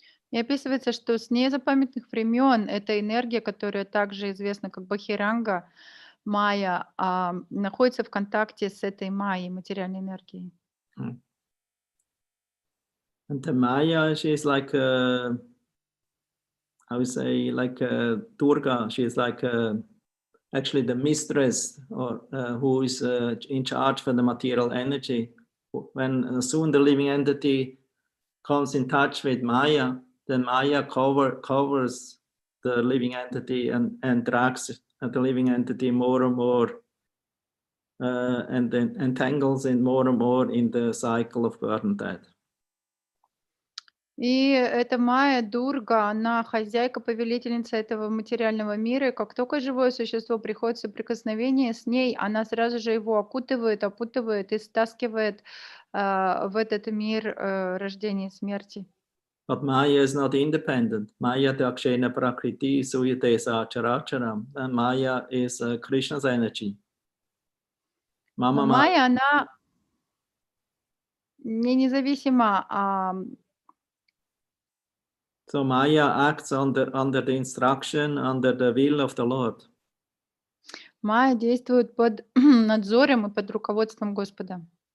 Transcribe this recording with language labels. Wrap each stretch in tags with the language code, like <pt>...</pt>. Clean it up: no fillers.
<ru>И описывается, что с незапамятных времен эта энергия, которая также известна как Бахиранга, Майя, находится в контакте с этой Майей, материальной энергией.</ru> <en>And the Maya, she is like I would say like Durga. She is like actually the mistress, or who is in charge for the material energy. When soon the living entity comes in touch with Maya, then Maya covers the living entity and drags the living entity more and more, and then entangles it more and more in the cycle of birth and death.</en> <ru>И эта Майя, Дурга, она хозяйка, повелительница этого материального мира, и как только живое существо приходит в соприкосновение с ней, она сразу же его опутывает и стаскивает в этот мир рождения и смерти.</ru> <en>But Maya is not independent.</en> <sa>Maya dakshena prakriti suyate sacharacharam.</sa> <en>And Maya is Krishna's energy.</en> <ru>Но</ru> <sa>Mama Maya.</sa> <ru>Майя, она не независима,</ru> <en>So Maya acts under the instruction, under the will of the Lord.</en> <ru>Майя действует под надзором и под руководством Господа.</ru>